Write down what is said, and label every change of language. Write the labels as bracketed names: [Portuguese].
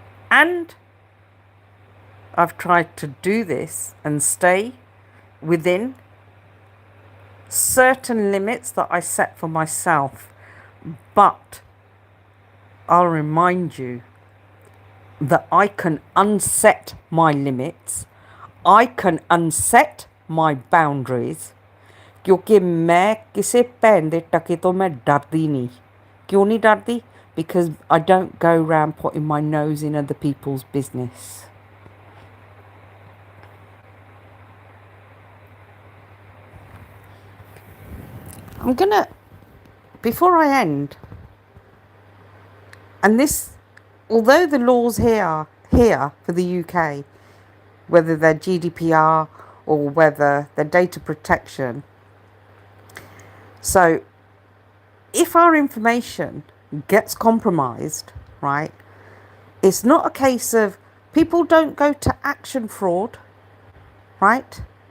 [English] And I've tried to do this and stay within certain limits that I set for myself. But I'll remind you that I can unset my limits. I can unset my boundaries. [Punjabi] क्योंकि मैं किसी भैन दे टके तो मैं डरदी नहीं. क्यों नहीं डरदी? [English] Because I don't go around putting my nose in other people's business. I'm gonna, before I end, and this, although the laws here for the UK, whether they're GDPR or whether they're data protection, so if our information gets compromised, right, it's not a case of people don't go to action fraud, right?